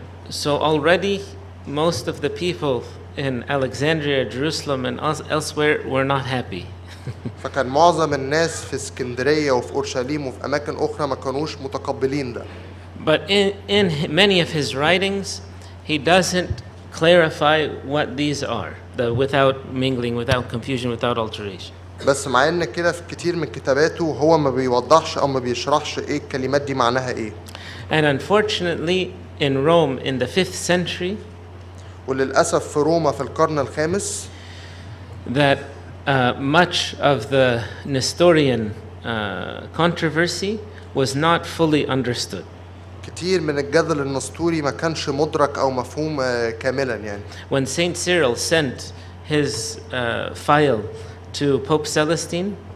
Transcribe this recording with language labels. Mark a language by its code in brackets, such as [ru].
[en] So already most of the people in Alexandria, Jerusalem, and elsewhere were not happy. [ar] فكان معظم الناس في اسكندرية وفي أورشليم وفي أماكن أخرى ما كانوش متقبلين ده. [en] But in many of his writings, he doesn't clarify what these are, the without mingling, without confusion, without alteration. [ar] بس مع إن كده في كتير من كتاباته هو ما بيوضحش أو ما بيشرحش إيه الكلمات دي معناها إيه. [en] And unfortunately, in Rome in the 5th century, [ar] وللأسف في روما في القرن الخامس, [en] that much of the Nestorian controversy was not fully understood. [ar] كتير من الجدل النسطوري ما كانش مدرك أو مفهوم كاملا يعني. [en] When Saint Cyril sent his file to Pope Celestine,